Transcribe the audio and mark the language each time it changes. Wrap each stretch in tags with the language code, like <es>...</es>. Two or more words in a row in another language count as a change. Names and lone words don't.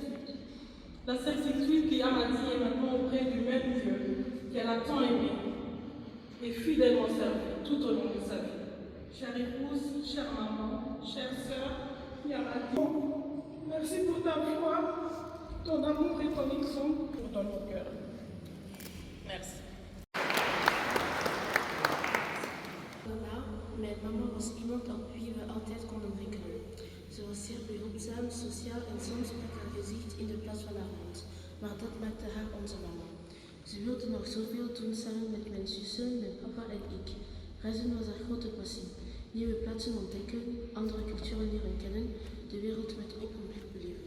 <fr>La certitude qu'Yamadi est maintenant auprès du même Dieu qu'elle a tant aimé et fidèlement servi tout au long de sa vie. Chère épouse, chère maman, chère sœur, Yamadi, merci pour ta foi, ton amour et ton exemple pour ton cœur. Merci. Voilà,</fr> <nl>mijn mama was iemand op wie we altijd konden rekenen. Ze was zeer behulpzaam, sociaal en soms met haar gezicht in de plaats van haar mond. Maar dat maakte haar onze mama. Ze wilde nog zoveel doen samen met mijn zussen, mijn papa en ik. Reizen was haar grote passie. Nieuwe plaatsen ontdekken, andere culturen leren kennen, de wereld met open blik beleven.</nl>